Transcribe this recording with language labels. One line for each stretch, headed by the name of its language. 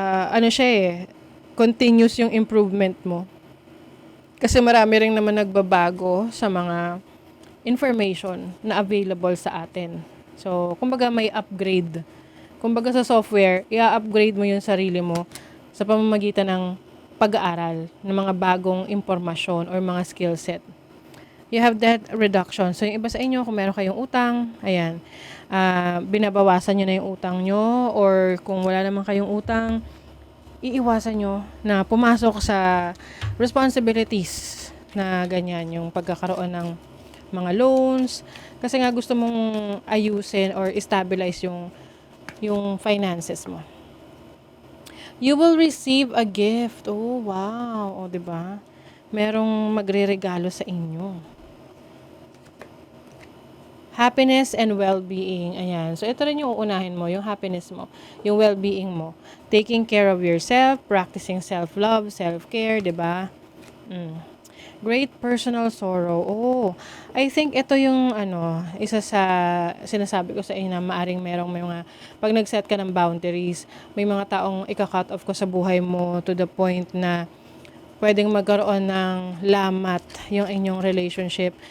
Filipino: Ano siya eh, continuous yung improvement mo. Kasi marami rin naman nagbabago sa mga information na available sa atin. So, kumbaga may upgrade. Kumbaga sa software, i-upgrade mo yung sarili mo sa pamamagitan ng pag-aaral ng mga bagong impormasyon or mga skill set.
English: You have debt reduction.
Filipino: So, yung iba sa inyo, kung meron kayong utang, ayan, binabawasan nyo na yung utang nyo, or kung wala naman kayong utang, iiwasan nyo na pumasok sa responsibilities na ganyan, yung pagkakaroon ng mga loans, kasi nga gusto mong ayusin or stabilize yung finances mo.
English: You will receive a gift. Oh, wow. O, diba?
Filipino: Merong magre-regalo sa inyo.
English: Happiness and well-being.
Filipino: Ayan. So, ito rin yung uunahin mo, yung happiness mo, yung well-being mo.
English: Taking care of yourself, practicing self-love, self-care, diba? Great personal sorrow. Oh, I think
Filipino: ito yung isa sa sinasabi ko sa inyo na maaring may mga pag nag-set ka ng boundaries, may mga taong ika-cut off ko sa buhay mo to the point na pwedeng magkaroon ng lamat yung inyong relationship.